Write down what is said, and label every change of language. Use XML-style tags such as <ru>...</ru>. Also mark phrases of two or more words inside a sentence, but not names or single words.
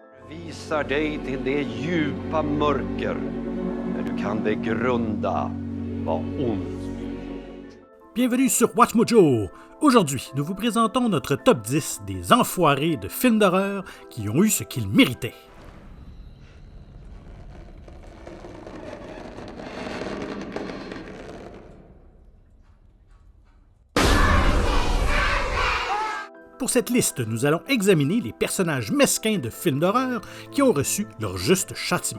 <sv>visar dig till det djupa mörker där du kan begrunda vad ont.</sv> <fr>Bienvenue sur Watch Mojo! Aujourd'hui, nous vous présentons notre top 10 des enfoirés de films d'horreur qui ont eu ce qu'ils méritaient. Pour cette liste, nous allons examiner les personnages mesquins de films d'horreur qui ont reçu leur juste châtiment.</fr>